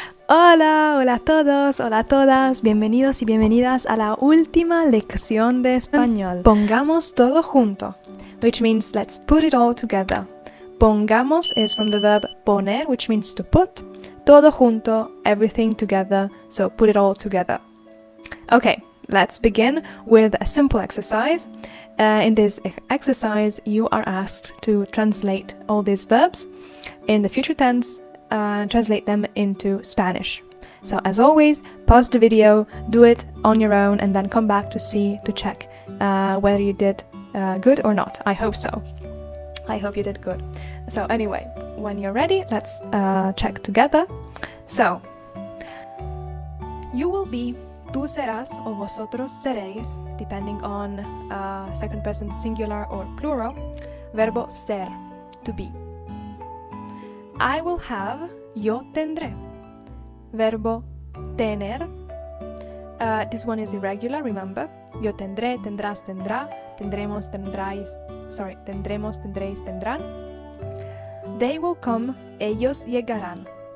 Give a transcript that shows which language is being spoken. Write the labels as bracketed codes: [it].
[es] Hola, hola a todos, hola a todas, bienvenidos y bienvenidas a la última lección de español. Pongamos todo junto, [en] which means let's put it all together. Pongamos is from the verb poner, which means to put. [es] Todo junto, [en] everything together, so put it all together. Okay, let's begin with a simple exercise. In this exercise, you are asked to translate all these verbs in the future tense, translate them into Spanish. So as always, pause the video, do it on your own, and then come back to check whether you did good or not. I hope so. I hope you did good. So anyway, when you're ready, let's check together. So, you will be, [es] tú serás o vosotros seréis, [en] depending on second person singular or plural, [es] verbo ser, [en] to be. I will have, [es] yo tendré, verbo tener. [en] This one is irregular, remember. [es] Yo tendré, tendrás, tendrá, tendremos, tendráis, tendremos, tendréis, tendrán. [en] They will come, [es] ellos llegarán.